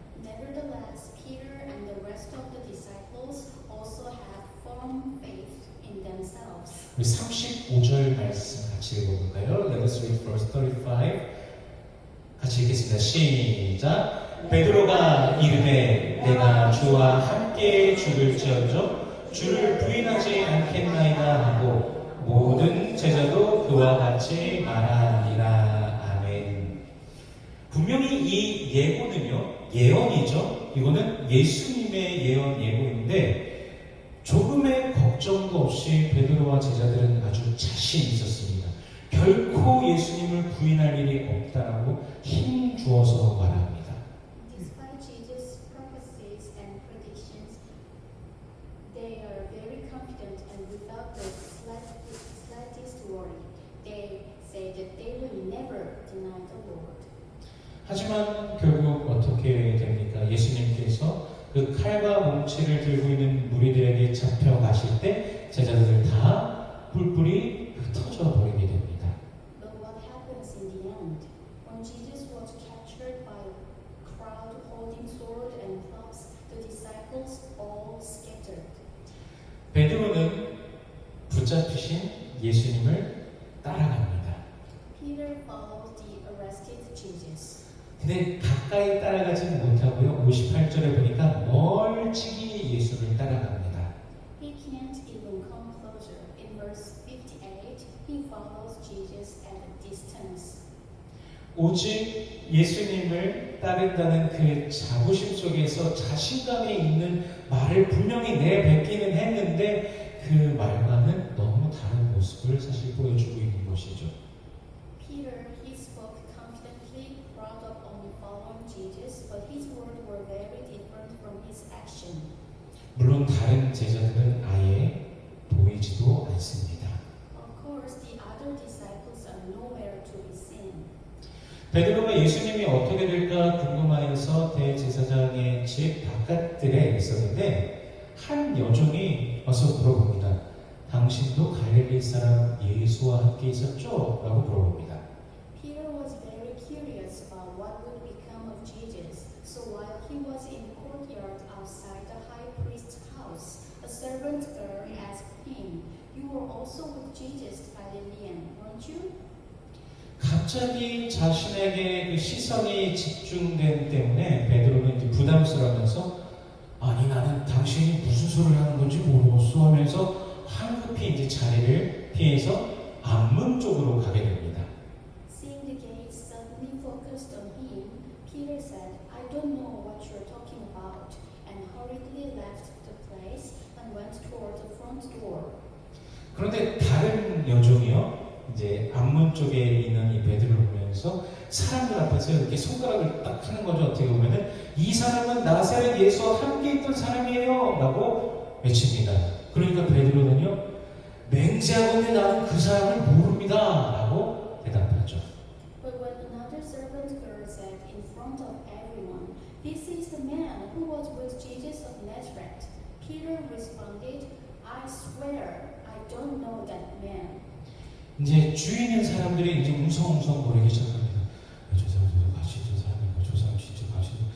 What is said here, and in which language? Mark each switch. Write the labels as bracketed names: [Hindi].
[English] Nevertheless, Peter and the rest of the disciples also have firm faith in themselves. [Korean] 우리 35절 말씀 같이 읽어볼까요? [English] Let us read verse 35. [Korean] 같이 읽겠습니다. 시작. 베드로가 이르되 내가 주와 함께 죽을지언정 주를 부인하지 않겠나이다 하고 모든 제자도 그와 같이 말하니라. 아멘. 분명히 이 예고는요, 예언이죠. 이거는 예수님의 예고인데 조금의 걱정도 없이 베드로와 제자들은 아주 자신 있었습니다. 결코 예수님을 부인할 일이 없다라고 힘 주어서 말합니다. [English] Despite Jesus' prophecies and predictions, they are very confident and without the slightest worry. They say that they will never deny the Lord. [Korean] 하지만 결국 어떻게 됩니까? 예수님께서 그 칼과 몽치를 들고 있는 무리들에게 잡혀가실 때 제자들 다 뿔뿔이 흩어져 버리게 됩니다. [English] But what happens in the end? When Jesus was captured by a crowd holding sword and clubs, the disciples all scattered. [Korean] 베드로는 붙잡히신 예수님을 따라갑니다. [English] Peter followed the arrested Jesus. [Korean] 근데 가까이 따라가지는 못하고요. 58절에 보니까 멀찍이 예수를 따라갑니다. [English] He can't even come closer. In verse 58, he follows Jesus at a distance. [Korean] 오직 예수님을 따른다는 그 자부심 속에서 자신감이 있는 말을 분명히 내뱉기는 했는데 그 말과는 너무 다른 모습을 사실 보여주고 있는 것이죠. [English] Peter, he spoke confidently, proud of only following Jesus, but his words were very different from his action. [Korean] 물론 다른 제자들은 아예 보이지도 않습니다. [English] Of course, the other disciples are nowhere to be seen. [Korean] 베드로가 예수님이 어떻게 될까 궁금하여서 대제사장의 집 바깥들에 있었는데 한 여종이 와서 물어봅니다. 당신도 갈릴리 사람 예수와 함께 있었죠? 라고 물어봅니다. [English] Peter was very curious about what would become of Jesus. So while he was in the courtyard outside the high priest's house, a servant girl asked him, "You were also with Jesus, Galilean, weren't you?" [Korean] 갑자기 자신에게 그 시선이 집중된 때문에 베드로는 이제 부담스러우면서 아니 나는 당신이 무슨 소리를 하는 건지 모르겠어 하면서 황급히 이제 자리를 피해서 앞문 쪽으로 가게 됩니다. [English] Seeing the gaze suddenly focused on him, Peter said, "I don't know what you're talking about," and hurriedly left the place and went toward the front door. [Korean] 그런데 다른 여종이요. 이제 앞문 쪽에 있는 이 베드로를 보면서 사람들 앞에서 이렇게 손가락을 딱 하는 거죠. 어떻게 보면은 이 사람은 나사렛 예수와 함께 있던 사람이에요 라고 외칩니다. 그러니까 베드로는요 맹세하건대 나는 그 사람을 모릅니다 라고 대답하죠. [English] But when another servant girl said in front of everyone, "This is the man who was with Jesus of Nazareth," Peter responded, "I swear, I don't know that man." [Korean] 이제 주위 있는 사람들이 이제 웅성웅성 거리기 시작합니다. 저 사람 같이 있던 사람이고 저 사람 진짜 같이